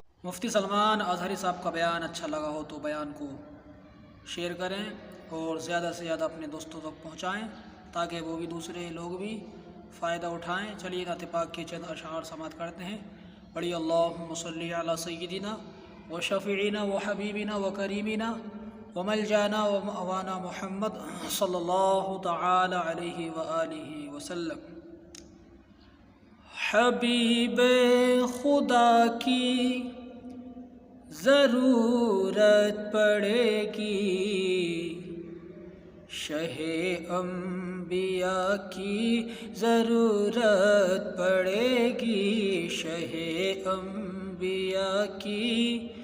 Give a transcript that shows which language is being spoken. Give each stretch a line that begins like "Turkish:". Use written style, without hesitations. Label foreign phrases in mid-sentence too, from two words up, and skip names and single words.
Urdu: مفتی سلمان اظہری صاحب کا بیان اچھا لگا ہو تو بیان کو شیئر کریں اور زیادہ سے زیادہ اپنے دوستوں تک پہنچائیں تاکہ وہ بھی دوسرے لوگ بھی فائدہ اٹھائیں۔ چلیے نعت پاک کے چند اشعار سماعت کرتے ہیں۔
Arabic: پڑھی اللہم صلی علی سیدنا و شفیعنا و حبیبنا و کریمنا و ملجانا و مأوانا محمد صلی اللہ تعالی علیہ وآلہ وسلم۔
Urdu: حبیب خدا کی ضرورت پڑے گی، شہ انبیاء کی ضرورت پڑے گی، شہ انبیاء کی